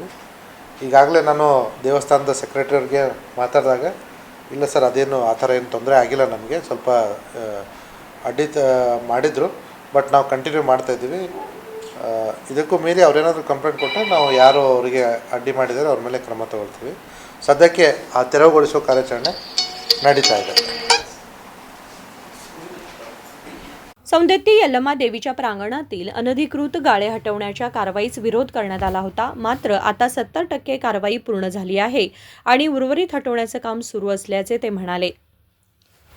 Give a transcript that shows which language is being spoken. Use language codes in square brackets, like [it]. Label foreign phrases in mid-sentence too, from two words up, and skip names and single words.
[kn] ಈಗಾಗಲೇ ನಾನು ದೇವಸ್ಥಾನದ ಸೆಕ್ರೆಟರಿಗೆ ಮಾತಾಡಿದಾಗ, ಇಲ್ಲ ಸರ್ ಅದೇನು ಆ ಥರ ಏನು ತೊಂದರೆ ಆಗಿಲ್ಲ, ನಮಗೆ ಸ್ವಲ್ಪ ಅಡ್ಡಿ ಮಾಡಿದರು, ಬಟ್ ನಾವು ಕಂಟಿನ್ಯೂ ಮಾಡ್ತಾಯಿದ್ದೀವಿ। ಇದಕ್ಕೂ ಮೀರಿ ಅವರೇನಾದರೂ ಕಂಪ್ಲೇಂಟ್ ಕೊಟ್ಟರೆ ನಾವು ಯಾರು ಅವರಿಗೆ ಅಡ್ಡಿ ಮಾಡಿದರೆ ಅವ್ರ ಮೇಲೆ ಕ್ರಮ ತಗೊಳ್ತೀವಿ। ಸದ್ಯ ಆ ತೆರವುಗೊಳಿಸುವ ಕಾರ್ಯಾಚರಣೆ ನಡೀತಾ ಇದೆ। [mr] सौंदत्ती यल्लमा देवीच्या प्रांगणातील अनधिकृत गाळे हटवण्याच्या कारवाईस विरोध करण्यात आला होता। मात्र आता 70% कारवाई पूर्ण झाली आहे आणि उर्वरित हटवण्याचे काम सुरू असल्याचे ते म्हणाले।